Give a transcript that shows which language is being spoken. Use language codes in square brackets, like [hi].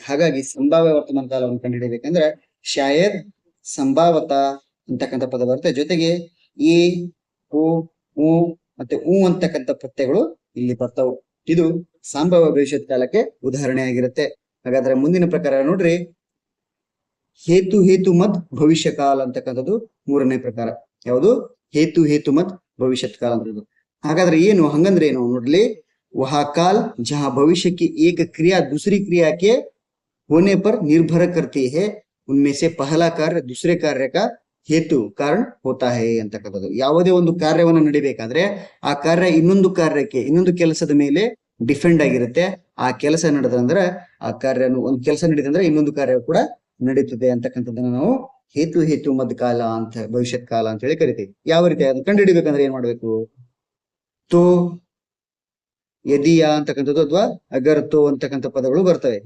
[kn] ಹಾಗಾಗಿ ಸಂಭಾವ್ಯ ವರ್ತಮಾನ ಕಾಲವನ್ನು ಕಂಡುಹಿಡಿಯಬೇಕಂದ್ರೆ ಶಾಯದ್, ಸಂಭಾವತ ಅಂತಕ್ಕಂಥ ಪದ ಬರುತ್ತೆ, ಜೊತೆಗೆ ಎ, ಓ, ಉ ಮತ್ತೆ ಉ ಅಂತಕ್ಕಂಥ ಪ್ರತ್ಯಯಗಳು ಇಲ್ಲಿ ಬರ್ತಾವು. ಇದು ಸಂಭಾವ್ಯ ಭವಿಷ್ಯತ್ ಕಾಲಕ್ಕೆ ಉದಾಹರಣೆ ಆಗಿರುತ್ತೆ. ಹಾಗಾದ್ರೆ ಮುಂದಿನ ಪ್ರಕಾರ ನೋಡ್ರಿ, ಹೇತು ಮತ್ ಭವಿಷ್ಯ ಕಾಲ ಅಂತಕ್ಕಂಥದ್ದು ಮೂರನೇ ಪ್ರಕಾರ. ಯಾವುದು? ಹೇತು ಮತ್ ಭವಿಷ್ಯತ್ ಕಾಲ ಅಂತ. ಹಾಗಾದ್ರೆ ಏನು, ಹಂಗಂದ್ರೆ ಏನು ನೋಡ್ಲಿ, [hi] वह काल जहां भविष्य की एक क्रिया दूसरी क्रिया के होने पर निर्भर करती है, उनमें से पहला कार्य दूसरे कार्य का ಹೇತು ಕಾರಣ ಹೋತಾ ಹೇ ಅಂತಕ್ಕಂಥದ್ದು. [kn] ಯಾವುದೇ ಒಂದು ಕಾರ್ಯವನ್ನು ನಡಿಬೇಕಾದ್ರೆ ಆ ಕಾರ್ಯ ಇನ್ನೊಂದು ಕೆಲಸದ ಮೇಲೆ ಡಿಫೆಂಡ್ ಆಗಿರುತ್ತೆ. ಆ ಕೆಲಸ ನಡೆದಂದ್ರೆ ಒಂದು ಕೆಲಸ ನಡೀತಂದ್ರೆ ಇನ್ನೊಂದು ಕಾರ್ಯ ಕೂಡ ನಡೀತದೆ ಅಂತಕ್ಕಂಥದ್ದನ್ನ ನಾವು ಹೇತು ಮದ್ ಕಾಲ ಅಂತ, ಭವಿಷ್ಯತ್ ಕಾಲ ಅಂತ ಹೇಳಿ ಕರಿತೀವಿ. ಯಾವ ರೀತಿ ಅದನ್ನ ಕಂಡು ಹಿಡಿಬೇಕಂದ್ರೆ ಏನ್ ಮಾಡ್ಬೇಕು? ತೋ, ಯದಿಯಾ ಅಂತಕ್ಕಂಥದ್ದು ಅಥವಾ ಅಗರ್ತೋ ಅಂತಕ್ಕಂಥ ಪದಗಳು ಬರ್ತವೆ.